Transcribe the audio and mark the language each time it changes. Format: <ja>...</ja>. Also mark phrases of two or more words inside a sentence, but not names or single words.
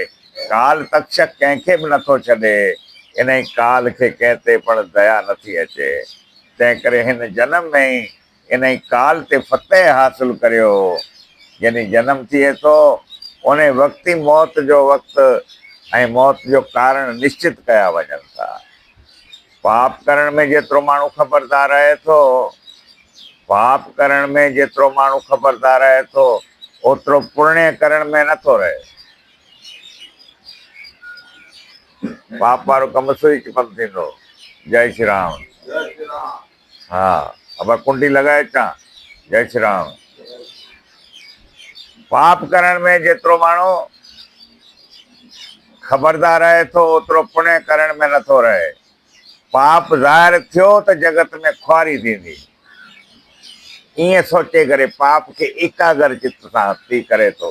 <sd>काल तक्षक कंहिंखे बि नथो छॾे। इन ई काल खे कंहिं ते पण दया नथी अचे। तंहिं करे हिन जनम में ई इन ई काल ते फतेह हासिल करियो। जॾहिं जनम थिए थो उन वक़्तु ई मौत जो वक़्तु ऐं मौत जो कारण निश्चित कया वञनि था। पाप करण में जेतिरो माण्हू ख़बरदार रहे थो, ओतिरो पुण्य करण में नथो रहे। पाप वारो कमु सुई बंदि थींदो। जय श्री राम। हा, अब कुंडी लॻाए अचां। जय श्री राम। पाप करण में जेतिरो माण्हू ख़बरदार रहे थो, ओतिरो पुण्य करण में नथो रहे। पाप ज़ाहिर थियो त जगत में खुआरी थींदी। ईअं सोचे करे पाप खे एकाग्र चित्त सां थी करे थो।</sd>